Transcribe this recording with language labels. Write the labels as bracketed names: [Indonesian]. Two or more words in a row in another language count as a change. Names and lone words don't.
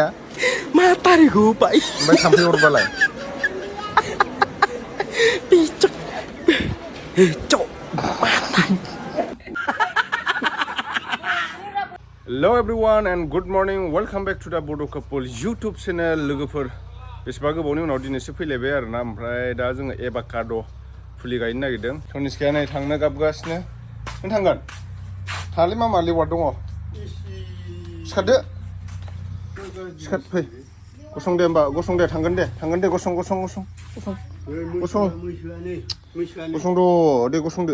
[Bodo] Matariku, Pak. ओमफ्राय थाम्फै अरबालाय? Picok. Picok. [English] Hello everyone and good morning. Welcome back to the Bodo Couple YouTube channel. [Bodo] लोगोफोर बेसेबा गोबावनि उनाव दिनैसो फैलायबाय आरोना ओमफ्राय दा जोङो एभाकाड' फुलि गायनो नागिरदों। तनिस्काया नै थांनो गाबगासिनो। नों थांगोन? थाङालै मामा लेवार दङ। सिखारदो। सिखार फै। गसं दे होमबा गसं दे थांगोन दे गसं द' दे गसंदो।